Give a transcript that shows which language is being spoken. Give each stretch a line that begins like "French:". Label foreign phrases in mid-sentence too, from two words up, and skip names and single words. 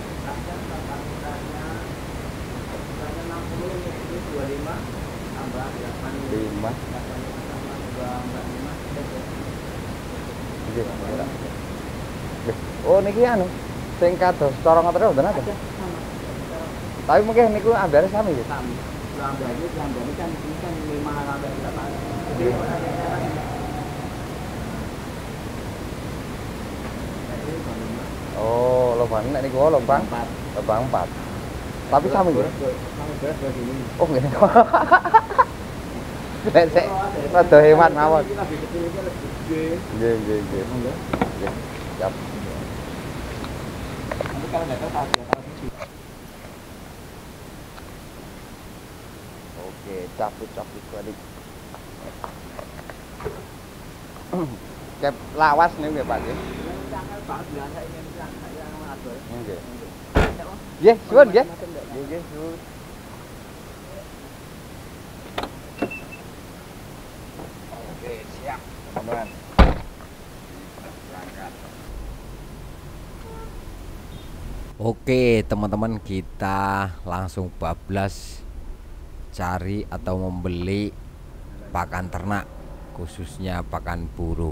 Javanese: Oh niki anu sing kados cara ngoten wonten apa?
Indonesian: Tapi mungkin
Javanese: niku ambare sami nggih. Sami.
Indonesian: Ambare kan ini kan 5 sampai 8.
Javanese: Oh, lubang nek niku lubang 4. Tapi sami nggih. Oh nggih. Nek sik rada hemat mawon. Nggih, nggih, nggih. Siap.
Indonesian: Nanti kalau enggak tahu oke, cabut balik.
Javanese: Kep lawas nih nggih Pak nggih. Nggih. Nggih, suwun nggih. Nggih, suwun.
Indonesian: Oke, siap, teman-teman. Oke, teman-teman, kita langsung bablas cari atau membeli pakan ternak, khususnya pakan burung.